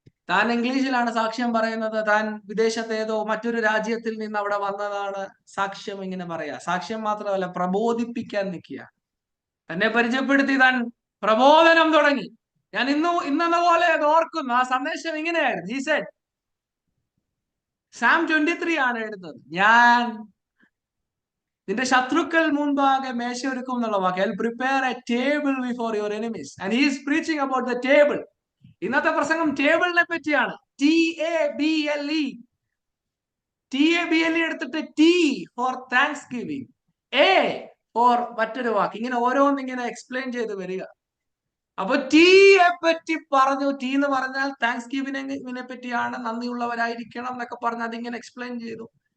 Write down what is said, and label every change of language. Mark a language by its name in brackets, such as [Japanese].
[Malayalam] താൻ ഇംഗ്ലീഷിലാണ് സാക്ഷ്യം പറയുന്നത്. താൻ വിദേശത്തേതോ മറ്റൊരു രാജ്യത്തിൽ നിന്ന് അവിടെ വന്നതാണ്. സാക്ഷ്യം ഇങ്ങനെ പറയാ. സാക്ഷ്യം മാത്രമല്ല, പ്രബോധിപ്പിക്കാൻ നിൽക്കുക. തന്നെ പരിചയപ്പെടുത്തി താൻ പ്രബോധനം തുടങ്ങി. ഞാൻ ഇന്നെന്ന പോലെ അത് ഓർക്കുന്നു. ആ സന്ദേശം ഇങ്ങനെയായിരുന്നു. [English] He said, Psalm 23 [Malayalam] ആണ് എഴുതുന്നത്. ഞാൻ നിന്റെ ശത്രുക്കൾ മുൻപാകെ മേശ ഒരുക്കും എന്നുള്ള വാക്ക്. [English] I'll prepare a table before your enemies. And he is preaching about the table. [Malayalam] ഇന്നത്തെ പ്രസംഗം ടേബിളിനെ പറ്റിയാണ്. TABLE. TABLE എടുത്തിട്ട് T four thanks giving, A four മറ്റൊരു വാക്ക്, ഇങ്ങനെ ഓരോന്നിങ്ങനെ എക്സ്പ്ലെയിൻ ചെയ്ത് വരിക. അപ്പൊ ടീയെ പറ്റി പറഞ്ഞു. T എന്ന് പറഞ്ഞാൽ താങ്ക്സ് ഗിവിങ്ങിനെ പറ്റിയാണ്, നന്ദിയുള്ളവരായിരിക്കണം എന്നൊക്കെ പറഞ്ഞ് അതിങ്ങനെ എക്സ്പ്ലെയിൻ ചെയ്തു.